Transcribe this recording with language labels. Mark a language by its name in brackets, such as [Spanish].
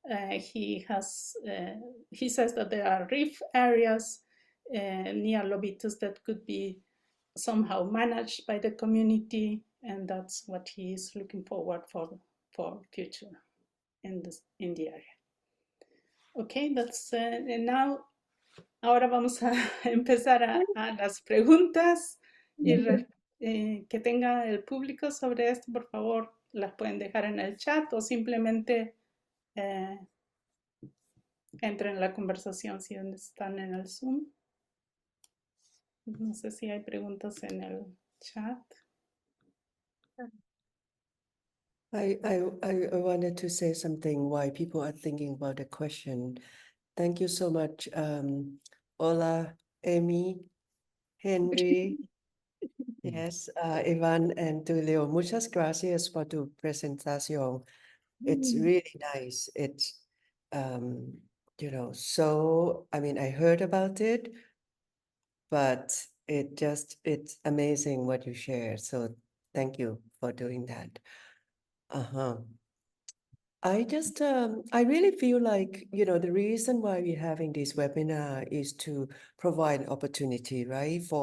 [English] He says that there are reef areas near Lobitos that could be somehow managed by the community, and that's what he is looking forward for future in the area. Okay, that's and now [Spanish] ahora vamos a empezar a las preguntas y que tenga el público sobre esto, por favor, las pueden dejar en el chat o simplemente entren en la conversación si están en el Zoom. No sé si hay preguntas en el chat. [English] I wanted to say something why people are thinking about the question. Thank you so much, Ola, Amy, Henry, yes, Ivan and Tulio. [Spanish] Muchas gracias por tu presentación. [English] It's really nice. It's, you know, so, I mean, I heard about it, but it's amazing what you share. So thank you for doing that. I really feel like, you know, the reason why we're having this webinar is to provide opportunity, right?